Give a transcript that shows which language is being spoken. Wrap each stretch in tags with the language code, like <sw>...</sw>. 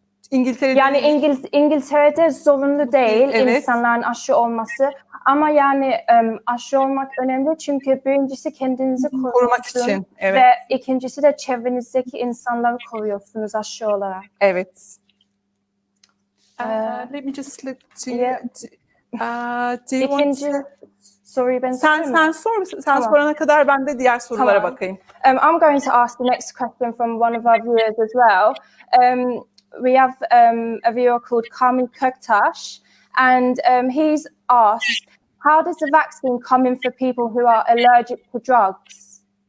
<tr>İngiltere'de yani İngiltere'de zorunlu değil insanların aşı olması. Ama yani aşı olmak önemli çünkü birincisi kendinizi korumak için ve ikincisi de çevrenizdeki insanları koruyorsunuz aşı olarak. Evet.</tr> <en>Let me just look to do you want to...</en> <tr>Soruyu ben sen sorana kadar ben de diğer sorulara bakayım.</tr> <en>I'm going to ask the next question from one of our viewers as well. We have a viewer called Carmen Köktaş, and he's asked, how does the vaccine come in for people who are allergic to drugs?</en>